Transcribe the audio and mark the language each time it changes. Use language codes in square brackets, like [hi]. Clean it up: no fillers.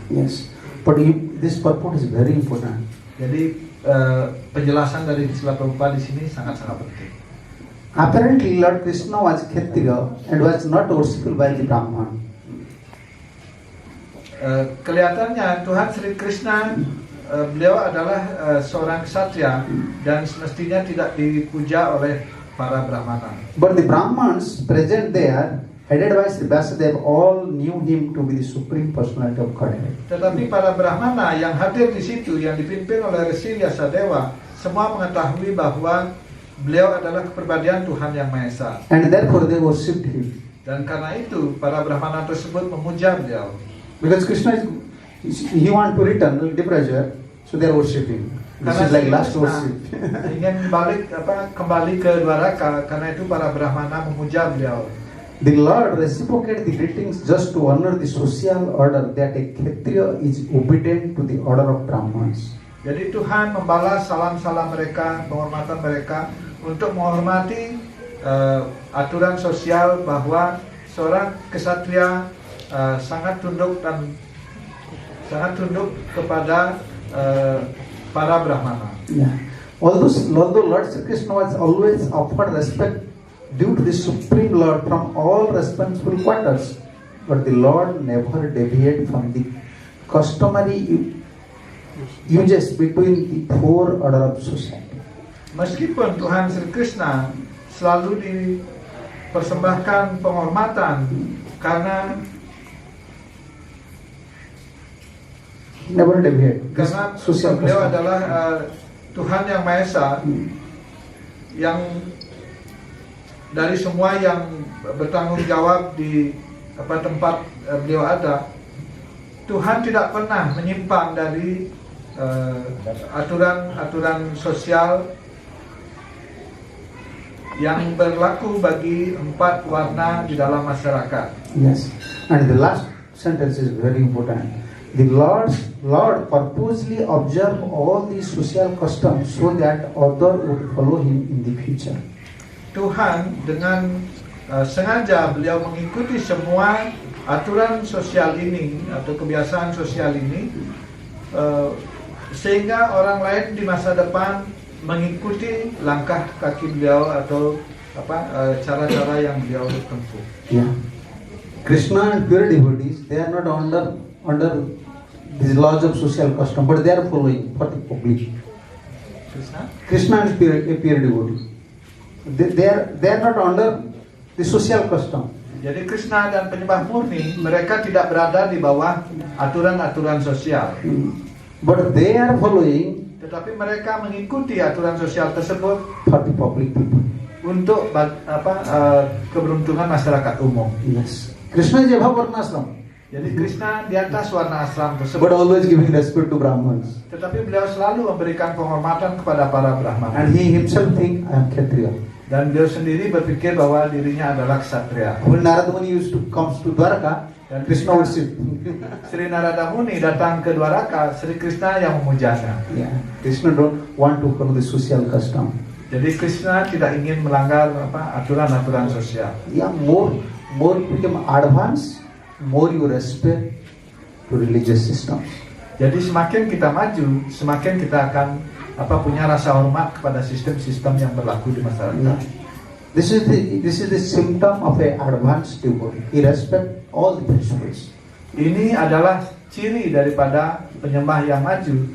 [en] Yes, but this purport is very important. [id] Jadi penjelasan dari Srila Prabhupada di sini sangat-sangat penting. [en] Apparently Lord Krishna was Kshatriya and was not worshiped by the Brahman. [id] Kelihatannya Tuhan Sri Krishna beliau adalah seorang ksatria dan semestinya tidak dipuja oleh para Brahmana. [en] But the Brahmans present there, headed by Sri Vasudev, all knew him to be the supreme personality of Godhead. [id] Tetapi para Brahmana yang hadir di situ, yang dipimpin oleh Risi Vyasadeva, semua mengetahui bahwa beliau adalah kepribadian Tuhan Yang Maha Esa. [en] And therefore they worshipped him. [id] Dan karena itu para Brahmana tersebut memuja beliau. [en] Because Krishna he want to return departure, so they are worshipping. This is like last worship. [id] Ingin kembali ke Dwaraka, karena itu para Brahmana memuja beliau. [en] The Lord reciprocated the greetings just to honor the social order that a Kshatriya is obedient to the order of Brahmans. [id] Jadi Tuhan membalas salam-salam mereka, penghormatan mereka untuk menghormati aturan sosial bahwa seorang ksatria sangat tunduk kepada para Brahmana. [en] Yeah. Although Lord Sri Krishna was always offered respect due to the Supreme Lord from all responsible quarters, but the Lord never deviated from the customary uses between the four order of society. [id] Meskipun Tuhan Sri Krishna selalu dipersembahkan penghormatan karena [en] Never deviate. [id] Karena [en] Social [id] beliau [en] custom. [id] adalah Tuhan Yang Maha Esa, yang dari semua yang bertanggung jawab di tempat beliau ada, Tuhan tidak pernah menyimpang dari aturan-aturan sosial yang berlaku bagi 4 warna di dalam masyarakat. [en] Yes. And the last sentence is very important. The Lord purposely observed all these social customs so that others would follow him in the future. [id] Tuhan dengan sengaja beliau mengikuti semua aturan sosial ini atau kebiasaan sosial ini sehingga orang lain di masa depan mengikuti langkah kaki beliau atau cara-cara yang beliau tempuh. [en] Yeah. Krishna and pure devotees, they are not under these laws of social custom, but they are following for the public. Krishna and pure devotees, they are not under the social custom. [id] Jadi Krishna dan penyembah murni mereka tidak berada di bawah aturan-aturan sosial. [en] But they are following [id] Tetapi mereka mengikuti aturan sosial tersebut [en] for the public people. [id] untuk keberuntungan masyarakat umum. [en] Yes. Krishna is above Varnashram, [id] Jadi Krishna di atas warna ashram [en] but [id] tersebut. [en] always giving respect to Brahmins. [id] Tetapi beliau selalu memberikan penghormatan kepada para Brahmana. [en] And he himself think, I am Kshatriya. [id] Dan beliau sendiri berpikir bahwa dirinya adalah ksatria. [en] When Narada Muni used to comes to Dwarka, [id] Dan [en] Krishna would sit. [id] Sri Narada Muni datang ke Dwaraka, Sri Krishna yang memujanya. [en] Yeah. Krishna don't want to follow the social custom. [id] Jadi Krishna tidak ingin melanggar aturan-aturan sosial. [en] Yeah, more you become advanced, more you respect to religious systems. [id] Jadi semakin kita maju, semakin kita akan punya rasa hormat kepada sistem-sistem yang berlaku di masyarakat. [en] Yeah. This is the symptom of a advanced devotee. He respect all the principles. [id] Ini adalah ciri daripada penyembah yang maju.